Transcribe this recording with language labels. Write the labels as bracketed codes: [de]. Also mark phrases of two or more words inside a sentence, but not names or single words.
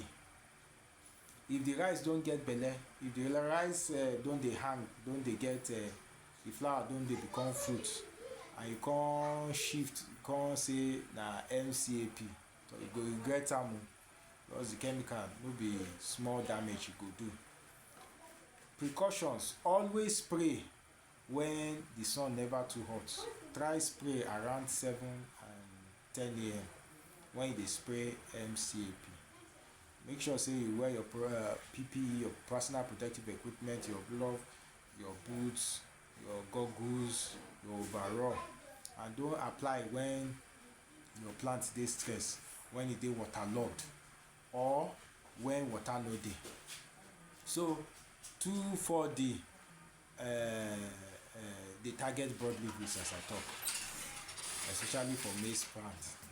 [pcm] If the rice don get belle, if the rice don dey hang, don dey get the flower don dey become fruit, and you come shift come say na MCAP, so you go regret am o, because the chemical no be small damage e go do. Precautions: always spray when the sun never too hot. Try spray around 7 and 10 a.m. when you dey spray MCAP. Make sure say you wear your PPE, your personal protective equipment, your glove, your boots, your goggles, your overall, and don't apply when your plant dey stressed, when e dey waterlogged, or when water no dey. So 2,4-D dey target broadleaf weeds, as I talk, especially for maize plants.